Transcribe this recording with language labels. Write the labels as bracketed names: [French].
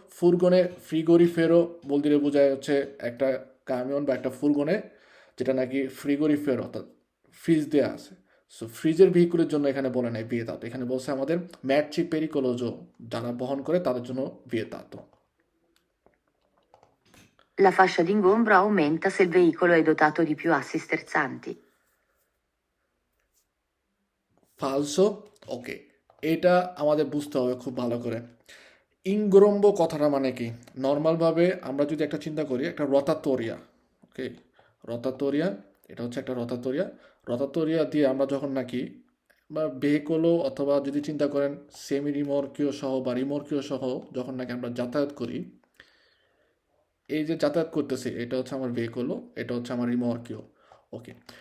[Bangla] ফুরগনে ফ্রিগোরিফেরো বলতে বোঝায় হচ্ছে একটা কামিয়ন বা একটা ফুরগনে যেটা নাকি ফ্রিগোরিফেরো অর্থাৎ ফ্রিজ দেওয়া আছে। সো ফ্রিজের ভেহিকুলের জন্য এখানে বলে নাই ভিয়েতাতো, এখানে বলছে আমাদের ম্যাট্রিক পেরিকোলোজো যারা বহন করে তাদের জন্য ভিয়েতাতো। [Italian] La fascia d'ingombro aumenta se il veicolo è dotato di più assi sterzanti. [Bangla] ফালসো, ওকে, এটা আমাদের বুঝতে হবে খুব ভালো করে। ইনগ্রম্ব কথাটা মানে কি? নর্মালভাবে আমরা যদি একটা চিন্তা করি, একটা রতাতোরিয়া, ওকে, রতাতোরিয়া, এটা হচ্ছে একটা রতাতোরিয়া দিয়ে আমরা যখন নাকি বা ভেহিকলও অথবা যদি চিন্তা করেন সেমি রিমর্কীয় সহ বা রিমর্কীয় সহ যখন নাকি আমরা যাতায়াত করি, এই যে যাতায়াত করতেছি এটা হচ্ছে আমার ভেহিকলও, এটা হচ্ছে আমার রিমর্কীয়, ওকে।